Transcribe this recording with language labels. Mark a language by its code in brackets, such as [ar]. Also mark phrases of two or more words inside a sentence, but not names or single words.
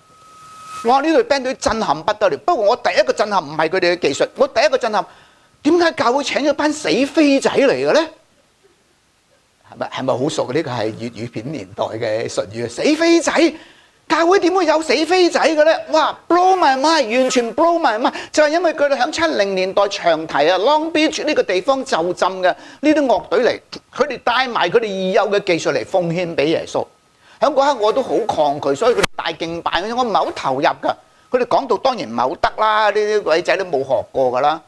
[yue] 哇！呢隊 band 隊震撼不得了。不過我第一個震撼唔係佢哋嘅技術，我第一個震撼點解教會請咗班死飛仔嚟嘅咧？係咪好熟？呢個係粵語片年代嘅術語啊！死飛仔，教會點會有死飛仔嘅咧？ [en] 哇 ！blow my mind，完全 blow my mind， [yue] 就係因為佢哋喺70年代長堤啊 Long Beach 呢個地方就浸嘅呢啲樂隊嚟，佢哋帶埋佢哋已有嘅技術嚟奉獻俾耶穌。喺嗰刻我都好抗拒，所以佢哋大敬拜嗰陣，我唔係好投入㗎。佢哋講到當然唔係好得啦，呢啲鬼仔都冇學過㗎啦。